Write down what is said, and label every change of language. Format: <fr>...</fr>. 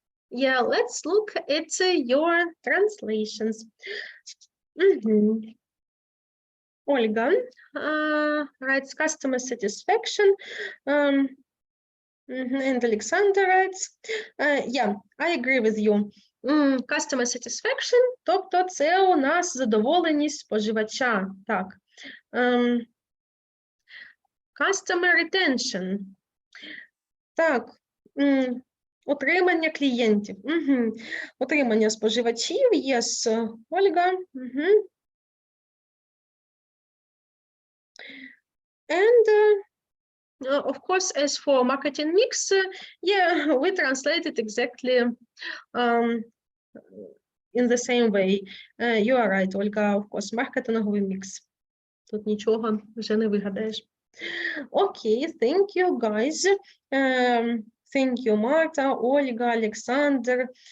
<en>Yeah, let's look at your translations. Olga writes customer satisfaction, and Alexander writes, yeah, I agree with you.</en> <uk>Customer satisfaction, тобто це у нас задоволеність споживача. Так.</uk> <en>Customer retention. Так.</en> <uk>Утримання клієнтів. Утримання споживачів.</uk> <en>Yes, Ольга. And of course, as for marketing mix, yeah, we translate it exactly in the same way. You are right, Ольга, of course,</en> <uk>маркетинговий мікс. Тут нічого вже не вигадаєш.</uk> <en>Okay, thank you, guys. Thank you, Marta, Ольга, Alexander.</en>